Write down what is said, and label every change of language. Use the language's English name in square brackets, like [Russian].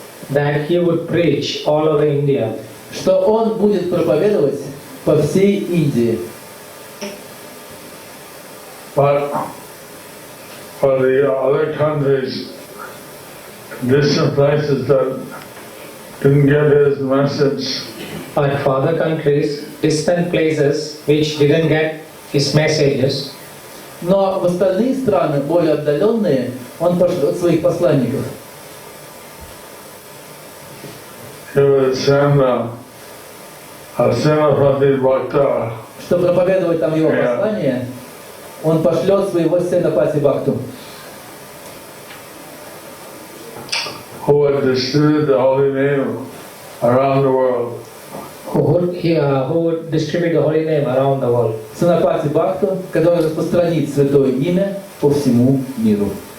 [English] that he would preach all over India. [Russian] Что он будет проповедовать по всей Индии. [English] But for the other countries, distant places that didn't get his message, But for other countries, distant places which didn't get his messages, [Russian] Но в остальные страны, более отдаленные, он пошлет своих посланников. [English] he would send a Senapati Bhakta, [Russian] Что проповедовать там его послание, он пошлет своего Сенапати Бхакту, [English] who would distribute the holy name around the world. who would distribute the holy name around the world. [Russian] Сенапати Бхакту, который распространит святое имя по всему миру.